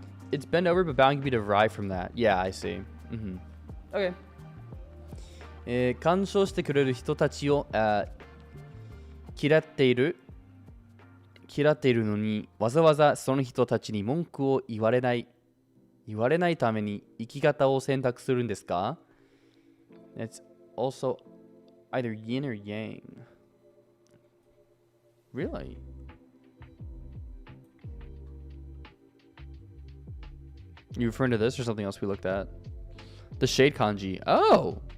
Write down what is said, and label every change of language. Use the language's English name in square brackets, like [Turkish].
[English] It's bent over, but bowing can be derived from that. Yeah, I see. Okay. [Japanese] 干渉してくれる人たちを、嫌っているのにわざわざその人たちに文句を言われないために生き方を選択するんですか？ [English] It's also either yin or yang. Really? You referring to this or something else we looked at? The shade kanji. Oh!